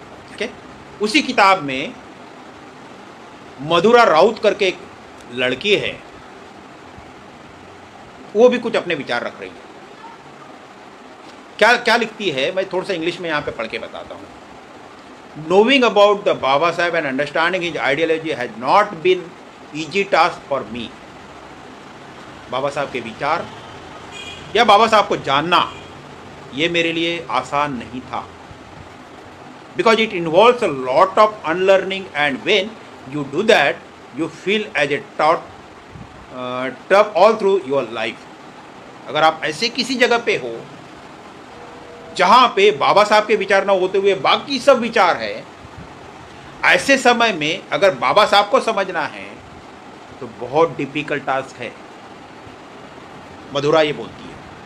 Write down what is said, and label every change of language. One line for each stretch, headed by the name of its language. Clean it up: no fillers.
Hindi: ठीक है, उसी किताब में मधुरा राउत करके एक लड़की है, वो भी कुछ अपने विचार रख रही है। क्या क्या लिखती है, मैं थोड़ा सा इंग्लिश में यहाँ पे पढ़ के बताता हूँ।
English: Knowing about the Baba Sahib and understanding his ideology has not been easy task for me.
Hindi: बाबा साहब के विचार या बाबा साहब को जानना ये मेरे लिए आसान नहीं था,
English: because it involves a lot of unlearning, and when you do that you feel as a tough all through your life.
Hindi: अगर आप ऐसे किसी जगह पे हो जहाँ पे बाबा साहब के विचार ना होते हुए बाकी सब विचार है, ऐसे समय में अगर बाबा साहब को समझना है तो बहुत डिफिकल्ट टास्क है। मधुरा ये बोलती है।